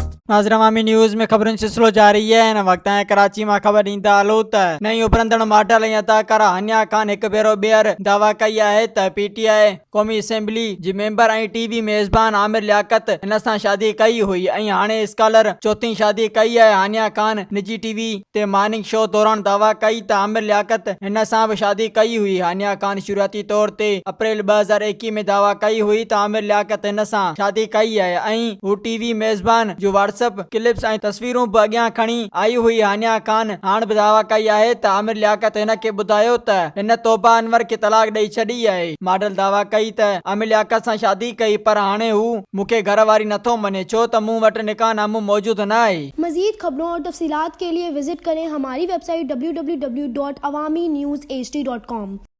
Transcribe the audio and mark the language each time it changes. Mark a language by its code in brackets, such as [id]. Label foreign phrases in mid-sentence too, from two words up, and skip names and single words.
[sd] नाज़रीन अवामी न्यूज़ में खबरुनि सिलसिलो जारी है। इन वक्त कराची में खबर ॾींदा हलूं त नई उभरंदड़ मॉडल ऐं अदाकारा हानिया खान हिकु भेरो ॿीहर दावा कई है त PTI क़ौमी असेंबली जी मेंबर ऐं TV मेज़बान आमिर लियाकत हिन सां शादी कई हुई ऐं हाणे स्कॉलर चौथी शादी कई है। हानिया खान निजी TV ते मॉर्निंग शो दौरान दावा कई त आमिर लियाकत हिन सां भी शादी कई हुई। हानिया खान शुरुआती तौर ते अप्रैल 2021 में दावा कई हुई त आमिर लियाकत हिन सां शादी कई है ऐं हू TV मेज़बान जो WhatsApp क्लिप्स ऐं तस्वीरूं भी अॻियां खणी आई हुई। हानिया खान हाणे भी दावा कई है त आमिर लियाकत हिन खे ॿुधायो त हिन तौबा अनवर खे तलाक ॾेई छॾी है। मॉडल दावा कई त आमिर लियाकत सां शादी कई पर हाणे हू मूंखे घरवारी नथो मञे छो त मूं वटि निकाहनामो मौजूद न आहे। [ur] مزید خبروں اور تفصیلات کے لیے وزٹ کریں ہماری ویب سائٹ www.awamiNewsHD.com.